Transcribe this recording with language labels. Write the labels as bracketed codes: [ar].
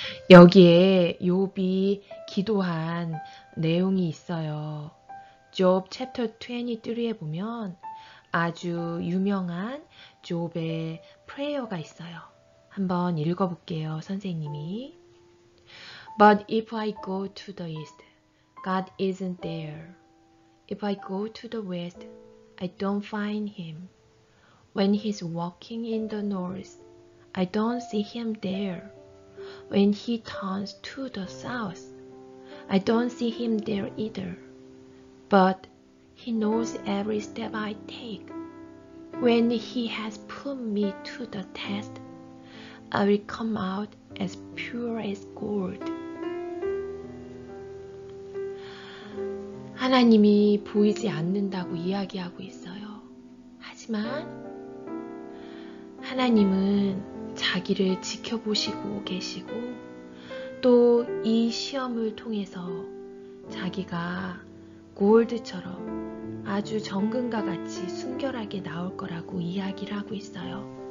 [ko] 여기에 욥이 기도한 내용이 있어요. Job chapter 23에 보면 아주 유명한 욥의 프레이어가 있어요. 한번 읽어볼게요, 선생님이. [en] But if I go to the east, God isn't there. If I go to the west, I don't find him. When he's walking in the north, I don't see him there. When he turns to the south, I don't see him there either. But he knows every step I take. When he has put me to the test, I will come out as pure as gold. [ko] 하나님이 보이지 않는다고 이야기하고 있어요. 하지만 하나님은 자기를 지켜보시고 계시고 또 이 시험을 통해서 자기가 골드처럼 아주 정금과 같이 순결하게 나올 거라고 이야기를 하고 있어요.